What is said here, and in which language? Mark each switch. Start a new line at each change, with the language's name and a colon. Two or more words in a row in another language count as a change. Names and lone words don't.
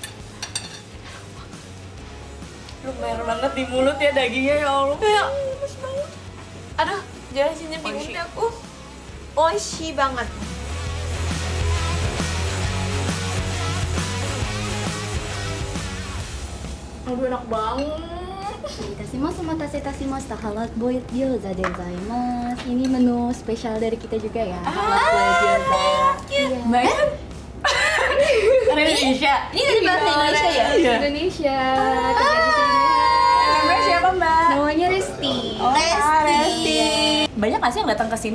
Indonesian: Lumayan banget di mulut ya dagingnya, ya Allah. Ya, bagus banget. Aduh, jelasinnya bingung Oishi. deh aku. Oishi banget. Aduh, enak banget.
Japanese: お待たせいたしましたハラボイ餃子でございます。
Indonesian: ini menu spesial dari kita juga ya. Halal boiled gyoza. Iya. Dari Indonesia. Ini dari bahasa Indonesia ya? Iya. Indonesia. Kerja di sini. Namanya siapa, Mbak? Namanya Resti. Lesti. Banyak nggak sih yang datang ke sini?